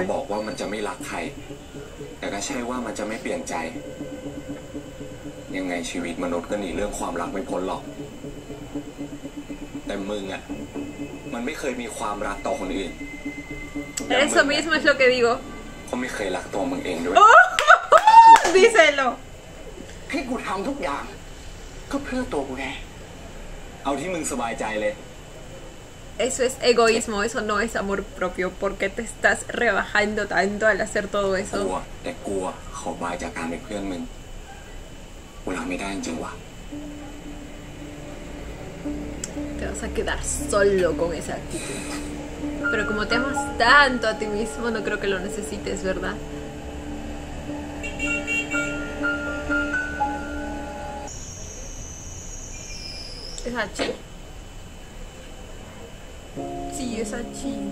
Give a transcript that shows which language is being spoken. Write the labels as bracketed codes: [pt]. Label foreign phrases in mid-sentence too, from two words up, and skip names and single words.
[th] บอกว่ามันจะไม่รักใคร แต่ก็ใช่ว่ามันจะไม่เปลี่ยนใจ ยังไงชีวิตมนุษย์ก็หนีเรื่องความรักไม่พ้นหรอก แต่มึงอ่ะ มันไม่เคยมีความรักต่อคนอื่น [es] Eso mismo es lo que digo. [th] ก็ไม่เคยรักตัวมึงเองด้วย [es] Díselo. [th] ที่กูทำทุกอย่าง ก็เพื่อตัวกูไง เอาที่มึงสบายใจเลย [es] Eso es egoísmo, eso no es amor propio. ¿Por qué te estás rebajando tanto al hacer todo [th] กลัว [es] eso? [th] แต่กลัวขอบายจากการเป็นเพื่อนมึง กูรับไม่ได้จริงๆว่ะ [es] Te vas a quedar solo con esa actitud. Pero como te amas tanto a ti mismo, no creo que lo necesites, ¿verdad? ¿Es Hachi? Sí, es Hachi.